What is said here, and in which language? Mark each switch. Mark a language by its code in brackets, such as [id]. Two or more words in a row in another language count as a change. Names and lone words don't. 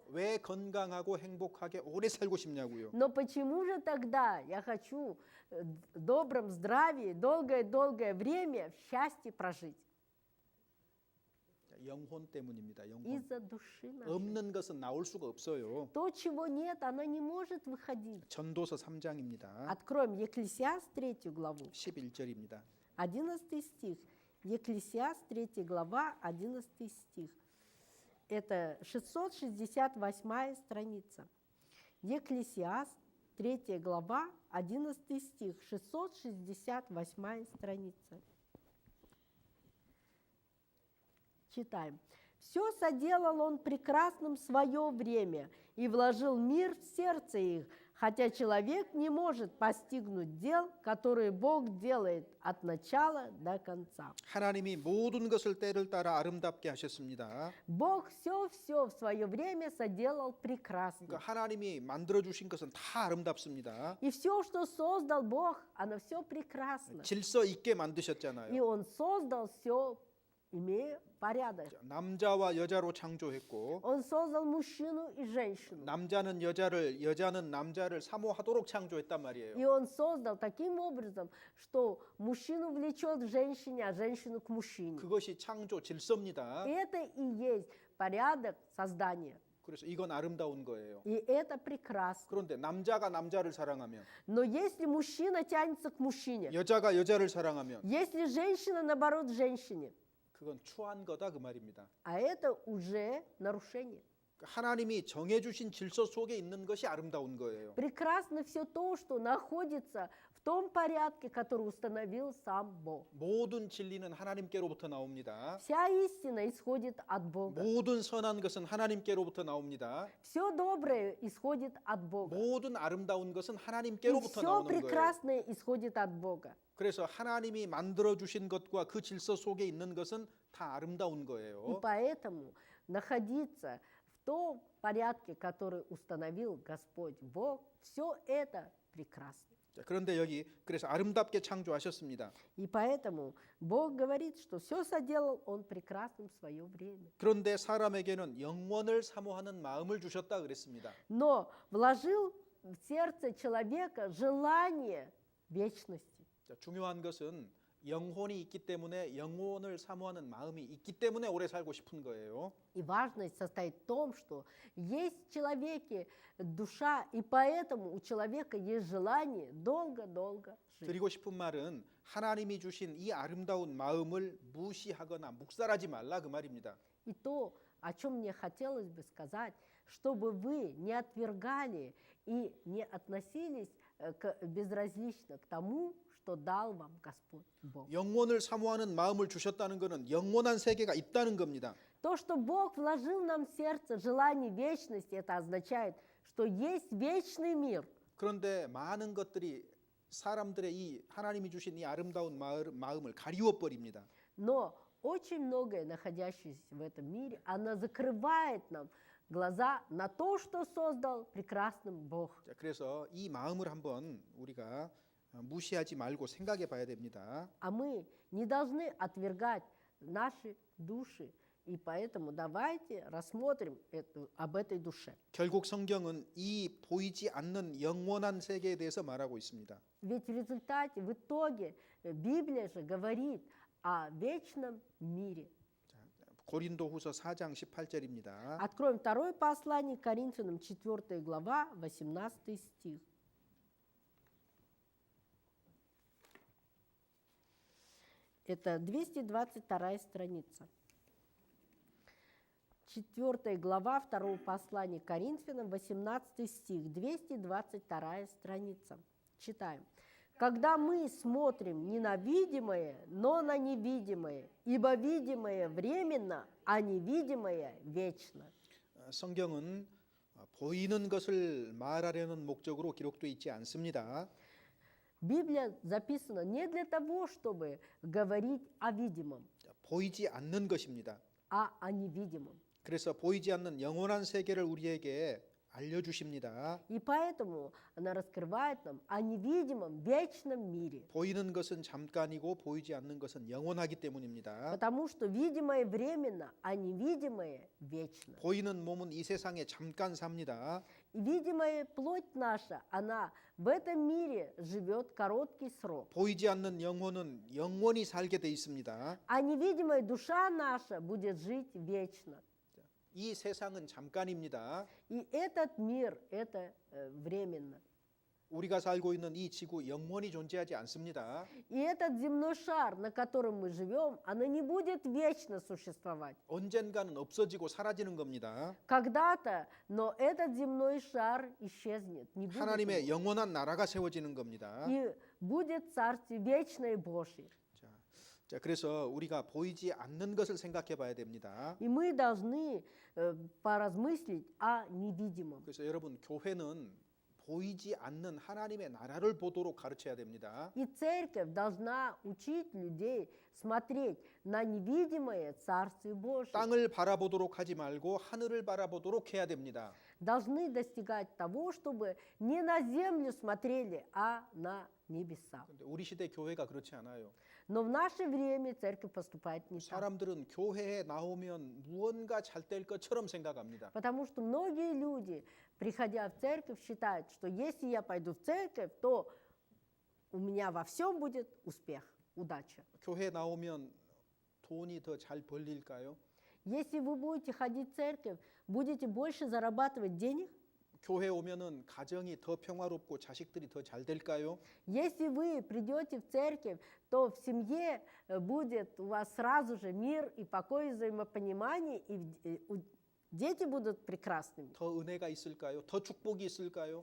[ko] 왜 건강하고 행복하게 오래 살고 싶냐고요. [ru] Но почему же тогда я хочу в добром здравии долгое-долгое время в счастье прожить? [ko] 영혼 때문입니다. 영혼. [ru] Из-за души нашей. [ko] 없는 것은 나올 수가 없어요. [ru] То, чего нет, оно не может выходить. [ko] 전도서 3장입니다. [ru] Откроем Екклесиаст 3 главу, [ko] 11절입니다. [ru] 11 стих. Екклесиаст 3 глава, 11 стих. Это 668 страница. Екклесиаст 3 глава, 11 стих, 668 страница. Читаем. «Все соделал он прекрасным в свое время и вложил мир в сердце их, хотя человек не может постигнуть дел, которые Бог делает от начала до конца». [ko] 하나님이 모든 것을 때를 따라 아름답게 하셨습니다. [ru] Бог все в свое время соделал прекрасно. [ko] 그러니까 하나님이 만들어 주신 것은 다 아름답습니다. [ru] И все, что создал Бог, оно все прекрасно. [ko] 질서 있게 [ru] И [ko] 만드셨잖아요. [ru] Он создал все, имея порядок. [ko] 남자와 여자로 창조했고 [ru] Он создал мужчину и женщину. [ko] 남자는 여자를 여자는 남자를 사모하도록 창조했단 말이에요. [ru] И он создал таким образом, что мужчину влечет к женщине, а женщину к мужчине. [ko] 그것이 창조 질서입니다. [ru] И это и есть порядок создания. [ko] 그래서 이건 아름다운 거예요. [ru] И это прекрасно. [ko] 그런데 남자가 남자를 사랑하면 [ru] Но если мужчина тянется к мужчине, [ko] 여자가 여자를 사랑하면 [ru] если женщина, наоборот, к женщине, [ko] 그건 추한 거다 그 말입니다. [ru] а это уже нарушение. [ko] 하나님이 정해주신 질서 속에 있는 것이 아름다운 거예요. [ru] Прекрасно все то, что находится в том порядке, который установил сам Бог. [ko] 모든 진리는 하나님께로부터 나옵니다. [ru] Вся истина исходит от Бога. [ko] 모든 선한 것은 하나님께로부터 나옵니다. [ru] Все доброе исходит от Бога. [ko] 모든 아름다운 것은 [ru] И [ko] 하나님께로부터 [ru] все [ko] 나오는 거예요. [ru] прекрасное исходит от Бога. [ko] 그래서 하나님이 만들어 주신 것과 그 질서 속에 있는 것은 다 아름다운 [ru] И [ko] 거예요. [ru] поэтому находиться в том порядке, который установил Господь Бог, все это прекрасно. [ko] 자, 그런데 여기 그래서 아름답게 창조하셨습니다. [ru] И поэтому Бог говорит, что все соделал Он прекрасным в свое время. [ko] 그런데 사람에게는 영원을 사모하는 마음을 주셨다 그랬습니다. [ru] Но вложил в сердце человека желание вечности. [ko] 자, 중요한 것은 영혼이 있기 때문에 영혼을 사모하는 마음이 있기 때문에 오래 살고 싶은 거예요. [ru] И важность состоит в том, что есть в человеке душа, и поэтому у человека есть желание долго-долго жить. [ko] 드리고 싶은 말은 하나님이 주신 이 아름다운 마음을 무시하거나 묵살하지 말라 그 말입니다. [ru] И то, о чем мне хотелось бы сказать, чтобы вы не отвергали и не относились безразлично к тому, что дал вам Господь Бог. [ko] 영혼을 사모하는 마음을 주셨다는 것은 영원한 세계가 있다는 겁니다. [ru] То, что Бог вложил нам в сердце желание вечности, это означает, что есть вечный мир. [ko] 그런데 많은 것들이 사람들의 이 하나님이 주신 이 아름다운 마음을 가리워 버립니다. [ru] Но очень многое, находящееся в этом мире, оно закрывает нам глаза на то, что создал прекрасным Бог. [ko] 자, 그래서 이 마음을 한번 우리가 무시하지 말고 생각해 봐야 됩니다. [ru] А мы не должны отвергать наши души. И поэтому давайте рассмотрим об этой душе. [ko] 결국 성경은 이 보이지 않는 영원한 세계에 대해서 말하고 있습니다. [ru] Ведь в результате, в итоге, Библия же говорит о вечном мире. [ko] 고린도후서 4장 18절입니다. [ru] Откроем второе послание к Коринфянам, 4 глава, 18 стих. Это 222 страница. 4 глава 2 послания к Коринфянам, 18 стих, 222 страница. Читаем. «Когда мы смотрим не на видимое, но на невидимое, ибо видимое временно, а невидимое вечно». [ko] 성경은 보이는 것을 말하려는 목적으로 기록되어 있지 않습니다. [ru] Библия записана не для того, чтобы говорить о видимом, [ko] 보이지 않는 것입니다. [ru] а о невидимом. [ko] 그래서 보이지 않는 영원한 세계를 우리에게 알려주십니다. [ru] И поэтому она раскрывает нам о невидимом вечном мире. [ko] 보이는 것은 잠깐이고 보이지 않는 것은 영원하기 때문입니다. [ru] Потому что видимое временно, а невидимое вечно. [ko] 보이는 몸은 이 세상에 잠깐 삽니다. [ru] И видимая плоть наша, она в этом мире живет короткий срок. [ko] 보이지 않는 영혼은 영원히 살게 돼 있습니다. [ru] А невидимая душа наша будет жить вечно. [ko] 이 세상은 잠깐입니다. [ru] И этот мир, это временно. [ko] 우리가 살고 있는 이 지구 영원히 존재하지 않습니다. [ru] И этот земной шар, на котором мы живем, она не будет вечно существовать. [ko] 언젠가는 없어지고 사라지는 겁니다. [ru] Когда-то, но этот земной шар исчезнет. Не будет [ko] 하나님의 [ru] его. [ko] 영원한 나라가 세워지는 겁니다. [ru] И будет царствие вечное Божье. [ko] 자, 그래서 우리가 보이지 않는 것을 생각해 봐야 됩니다. [ru] И мы должны поразмыслить о невидимом. [ko] 그래서 여러분 교회는 보이지 않는 하나님의 나라를 보도록 가르쳐야 됩니다. [ru] И церковь должна учить людей смотреть на невидимое Царствие Божие. [ko] 땅을 바라보도록 하지 말고 하늘을 바라보도록 해야 됩니다. [ru] Должны достигать того, чтобы не на землю смотрели, а на небеса. [ko] 근데 우리 시대 교회가 그렇지 않아요. [ru] Но в наше время церковь поступает не так. [ko] 사람들은 교회에 나오면 무언가 잘 될 것처럼 생각합니다. [ru] Потому что многие люди, приходя в церковь, считают, что если я пойду в церковь, то у меня во всем будет успех, удача. [ko] 교회 나오면 돈이 더 잘 벌릴까요? [ru] Если вы будете ходить в церковь, будете больше зарабатывать денег. [ko] 교회 오면은 가정이 더 평화롭고 자식들이 더 잘 될까요? [ru] Если вы придете в церковь, то в семье будет у вас сразу же мир и покой, взаимопонимание, и дети будут прекрасными. [ko] 더 은혜가 있을까요? 더 축복이 있을까요?